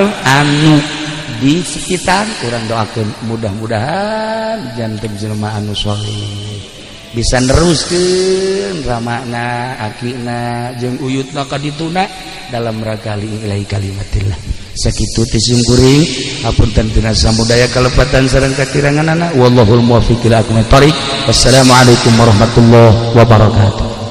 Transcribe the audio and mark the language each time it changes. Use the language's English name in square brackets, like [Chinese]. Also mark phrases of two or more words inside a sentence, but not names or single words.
[Sundanese] anu di sekitar urang doakeun mudah-mudahan janten jelema anu saleh bisa neruskeun ramana akina jeung uyutna ka dituna [Indonesian] dalam rangka [Arabic] لله كلمة الله [Sundanese] sakitu ti simkuring hapunten tina samudaya kalepatan sareng kakiranganana [Arabic] والله الموفق إلى أقوم الطريق والسلام عليكم ورحمة الله وبركاته.